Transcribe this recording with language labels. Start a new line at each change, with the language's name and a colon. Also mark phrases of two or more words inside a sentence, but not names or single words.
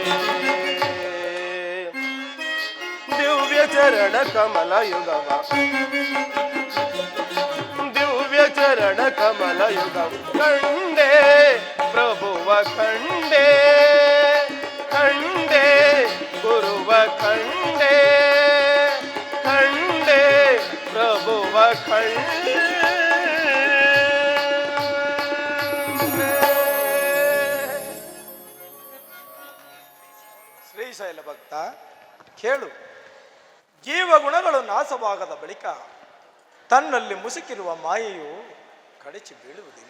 Kannada: ದಿವ್ಯ ಚರಣ ಕಮಲ ಯುಗವ, ದಿವ್ಯ ಚರಣ ಕಮಲ ಯುಗವ ಕಂಡೆ ಪ್ರಭುವ ಕಂಡೆ, ಕಂಡೆ ಗುರುವ ಕಂಡೆ, ಕಂಡೆ ಪ್ರಭುವ ಕಂಡೆ. ಶ್ರೀಶೈಲ ಭಕ್ತ ಕೇಳು, ಜೀವಗುಣಗಳು ನಾಶವಾಗದ ಬಳಿಕ ತನ್ನಲ್ಲಿ ಮುಸುಕಿರುವ ಮಾಯೆಯು ಕಡಚಿ ಬೀಳುವುದಿಲ್ಲ.